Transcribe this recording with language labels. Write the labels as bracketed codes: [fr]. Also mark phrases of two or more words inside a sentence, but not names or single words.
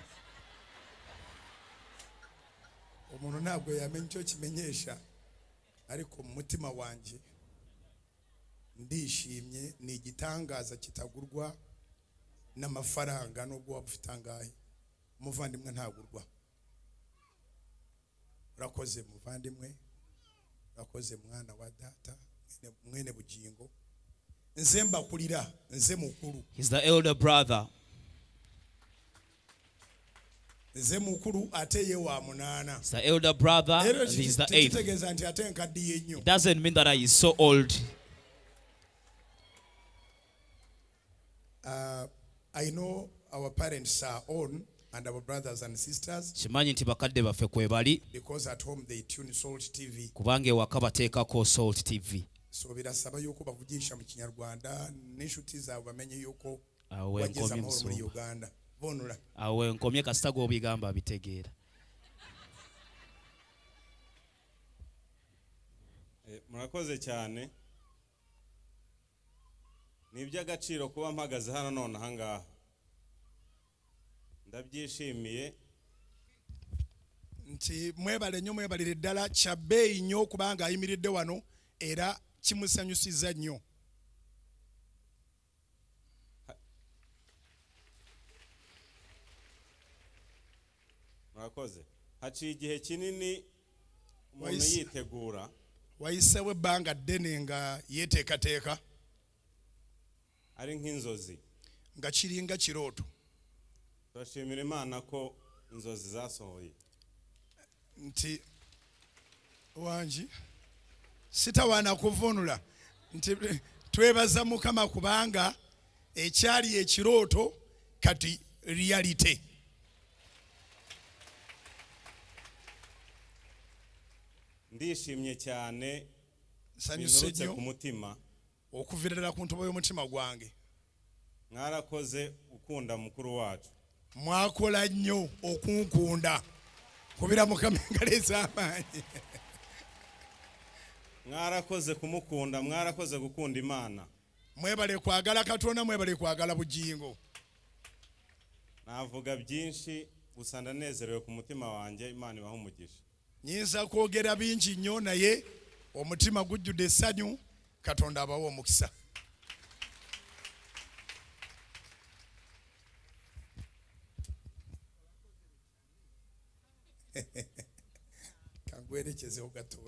[rw] Umuntu ntabwo yamenye icyo kimenyesha ariko mu mutima wanje ndishimye, ni igitangaza kitagurwa n'amafaranga nubwo waba ufite angahe. Umuvandimwe ntagurwa. Urakoze muvandimwe, urakoze mwana wa data, mwene Bujjingo. [lg] Nze mbakulira, nze mukuru. [en] He's the elder brother. [lg] Nze mukuru ate ye wa munana. [en] He's the elder brother and he's the eighth. It doesn't mean that I is so old. I know our parents are on and our brothers and sisters, [lg] Kimanyi nti bakadde baffe kwe bali [en] because at home they tune Salt TV. [lg] kubange ewaka bateekako Salt TV. [rw] So birasaba yuko bavugisha mu Kinyarwanda n'inshuti zawe bamenye yuko Awe wageze nkomye amahoro muri Musumba. [lg] Uganda. Bonula. Awe nkomye kasita gw'obigamba bitegeera. [rw] Murakoze cyane. Ni iby'agaciro kuba mpagaze hano none ahangaha. Ndabyishimiye. [lg] Nti mwebale nnyo, mwebalire ddala, kya bbeeyi nnyo kubanga ayimiridde wano era kimusanyusiza nnyo. [rw] Murakoze. Haciye igihe kinini umuntu yitegura. [lg] Wayisewo ebbanga ddene nga yeteekateeka, [rw] ari nk'inzozi. [lg] nga kiringa kirooto. [rw] Turashimira Imana ko inzozi zasohoye. [lg] Nti wanji sitawaana kuvunula, nti twebaza Mukama kubanga ekyali ekirooto kati reality. [rw] Ndishimye cyane. [lg] Sanyuse [rw] Binturutse [lg] nnyo ku mutima. okuviririra ku ntobo y'omutima gwange. [rw] Mwarakoze ukunda mukuru wacu. [lg] Mwakola nnyo okunkunda. Kubira Mukama engalo ez'amaanyi. [rw] Mwarakoze kumukunda, mwarakoze gukunda Imana. [lg] Mwebale kwagala Katonda, mwebale kwagala Bujjingo. [rw] Navuga byinshi gusa ndanezerewe ku mutima wanjye. Imana ibahe umugisha. [lg] Nyinza kwogera bingi nnyo naye omutima gujjudde essanyu. Katonda abawe omukisa. [rw] Kangwerekezeho gatoya.